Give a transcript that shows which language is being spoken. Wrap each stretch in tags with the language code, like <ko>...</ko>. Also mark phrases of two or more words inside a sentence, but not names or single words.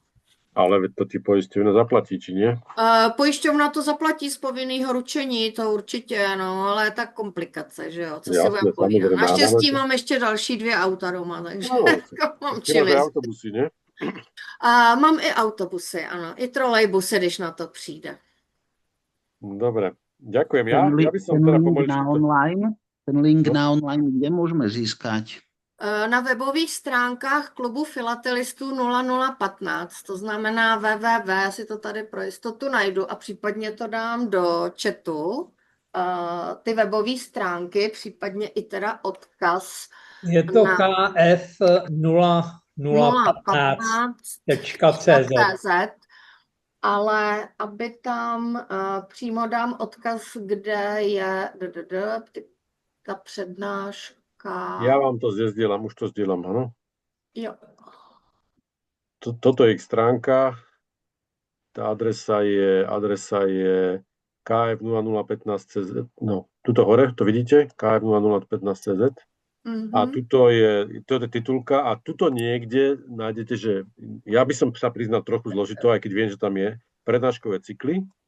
<cs>Ale to ti pojišťovna zaplatí,</cs> <sk>či nie?</sk> <cs>Pojišťovna to zaplatí z povinného ručení, to určitě, no, ale je tak komplikace, že jo, co si</cs> <sk>Jasne,</sk> <cs>budem povídat.</cs> <sk>samozrejme,</sk> <cs>Naštěstí ale- mám ještě další 2 auta doma, takže No, mám Ty máš čili.</cs> <sk>aj autobusy, nie?</sk> <cs>A mám i autobusy, ano, i trolejbusy, když na to přijde.</cs> <sk>Dobre, ďakujem. Ten Ja by som teda pomaličky... ten link na online, kde môžeme získať?</sk> <cs>Na webových stránkách klubu filatelistů 0015, to znamená www, já si to tady pro jistotu najdu a případně to dám do chatu, ty webové stránky, případně i teda odkaz. Je to na kf0015.cz. Ale aby tam přímo dám odkaz, kde je ta přednáška.</cs> <sk>Ja vám to zdieľam, už to zdieľam, áno?</sk> <cs>Jo.</cs> <sk>Toto je ich stránka. Tá adresa je kf0015cz. No, tuto hore, to vidíte? kf0015cz. A tuto je titulka a tuto niekde nájdete, že ja by som sa priznal trochu zložito, aj keď viem, že tam je prednáškové cykly.</sk>